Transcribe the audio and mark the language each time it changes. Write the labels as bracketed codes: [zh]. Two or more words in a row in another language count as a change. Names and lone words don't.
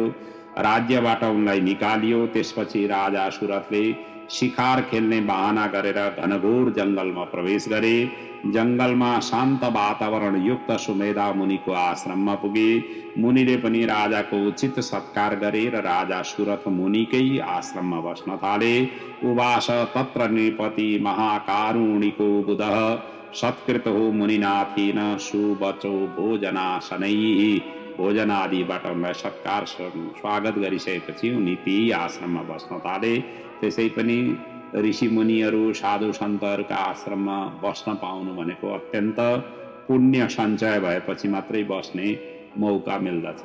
[ne] राज्यबाट उनलाई निकालियो। त्यसपछि राजा सुरथले शिकार खेल्ने बहाना गरेर घनघोर जङ्गलमा प्रवेश गरे। जङ्गलमा शान्त वातावरण युक्त सुमेधा मुनिको आश्रममा पुगे। मुनिले पनि राजाको उचित सत्कार गरे र राजा सुरथ मुनिकै आश्रममा बस्न थाले। [sa] उवास तत्र नृपति महाकारुणिको बुधः सत्कृतो मुनिनाथेन सुवचो भोजनासनैः। [ne] भोजन आदिबाट उनलाई सत्कार स्वागत गरिसकेपछि उनी त्यही आश्रममा बस्न थाले। त्यसै पनि ऋषि मुनिहरू साधु सन्तहरूका आश्रममा बस्न पाउनु भनेको अत्यन्त पुण्य सञ्चय भएपछि मात्रै बस्ने मौका मिल्दछ।